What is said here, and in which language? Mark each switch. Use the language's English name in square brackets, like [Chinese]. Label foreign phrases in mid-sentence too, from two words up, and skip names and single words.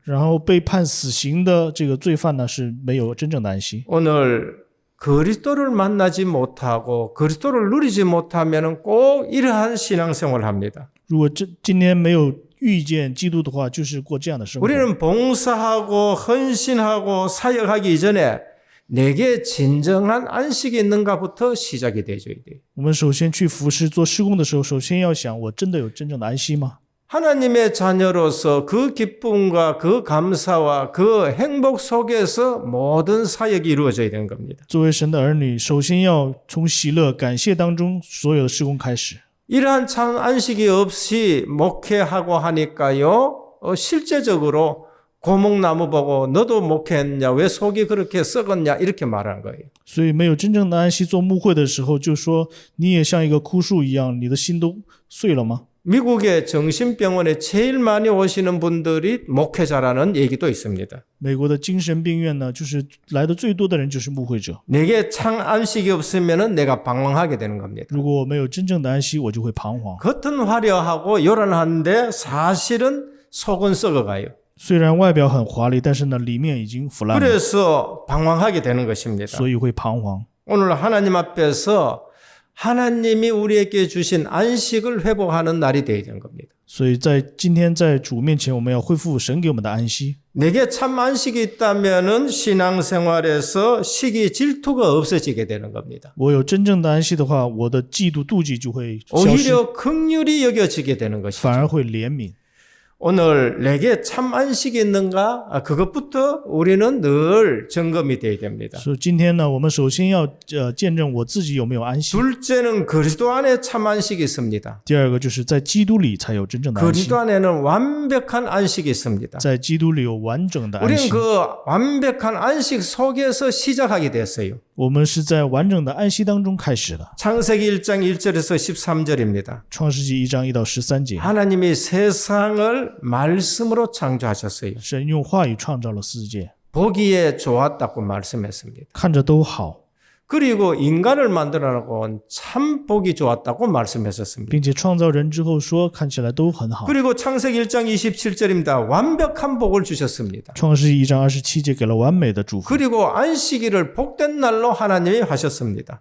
[Chinese] 然后被判死刑的这个罪犯呢，是没有真正的安息。 [Korean] 오늘 그리스도를 만나지 못하고 그리스도를 누리지 못하면 꼭 이러한 신앙생활을 합니다. [Chinese] 如果今天没有遇见基督的话，就是过这样的生活。 [Korean] 우리는 봉사하고 헌신하고 사역하기 이전에 내게 진정한 안식이 있는가부터 시작이 되어야 돼요. [Chinese] 我们首先去服侍做事工的时候，首先要想，我真的有真正的安息吗？ [Korean] 하나님의 자녀로서 그 기쁨과 그 감사와 그 행복 속에서 모든 사역이 이루어져야 되는 겁니다. [Chinese] 作为神的儿女，首先要从喜乐、感谢当中所有的事工开始。 [Korean] 이러한 참 안식이 없이 목회하고 하니까요. 실제적으로 고목나무 보고 너도 목회했냐 왜 속이 그렇게 썩었냐 이렇게 말하는 거예요. [Chinese] 所以没有真正的安息，做牧会的时候就说你也像一个枯树一样，你的心都碎了吗？ [Korean] 미국의 정신병원에 제일 많이 오시는 분들이 목회자라는 얘기도 있습니다. [Chinese] 美国的精神病院呢，就是来的最多的人就是牧会者。 [Korean] 내게 참 안식이 없으면 내가 방황하게 되는 겁니다. [Chinese] 如果我没有真正的安息，我就会彷徨。 [Korean] 겉은 화려하고 요란한데 사실은 속은 썩어가요. [Chinese] 虽然外表很华丽，但是呢，里面已经腐烂了， [Korean] 그래서 방황하게 되는 것입니다. [Chinese] 所以会彷徨。 [Korean] 오늘 하나님 앞에서 하나님이 우리에게 주신 안식을 회복하는 날이 되어야 되는 겁니다. [Chinese] 所以在今天在主面前，我们要恢复神给我们的安息。 [Korean] 내게 참 안식이 있다면은 신앙생활에서 시기 질투가 없어지게 되는 겁니다. [Chinese] 我有真正的安息的话，我的嫉妒妒忌就会消失， [Korean] 오히려 긍휼히 여겨지게 되는 것이죠. [Chinese] 反而会怜悯。 [Korean] 오늘 내게 참 안식이 있는가? 그것부터 우리는 늘 점검이 돼야 됩니다. [Chinese] 所以今天呢，我们首先要见证我自己有没有安息。 [Korean] 둘째는 그리스도 안에 참 안식이 있습니다. [Chinese] 第二个就是在基督里才有真正的安息 [Korean] 그리스도 ， 안에는 완벽한 안식이 있습니다. [Chinese] 在基督里有完整的安 [Korean] 우리는 [Chinese] 息。 [Korean] 그 완벽한 안식 속에서 시작하게 됐어요. [Chinese] 我们是在完整的安息当中开始的。 [Korean] 창세기 1장 1절에서 13절입니다. [Chinese] 创世纪1章1到13节， [Korean] 하나님이 세상을 말씀으로 창조하셨어요. [Chinese] 神用话语创造了世界， [Korean] 보기에 좋았다고 말씀했습니다. [Chinese] 看着都好。 [Korean] 그리고 인간을 만들어놓고 참 보기 좋았다고 말씀했었습니다. [Chinese] 并且创造人之后说看起来都很好。 [Korean] 그리고 창세기 1장 27절입니다. 완벽한 복을 주셨습니다. [Chinese] 创世1章27节给了完美的祝福， [Korean] 그리고 안식일을 복된 날로 하나님이 하셨습니다.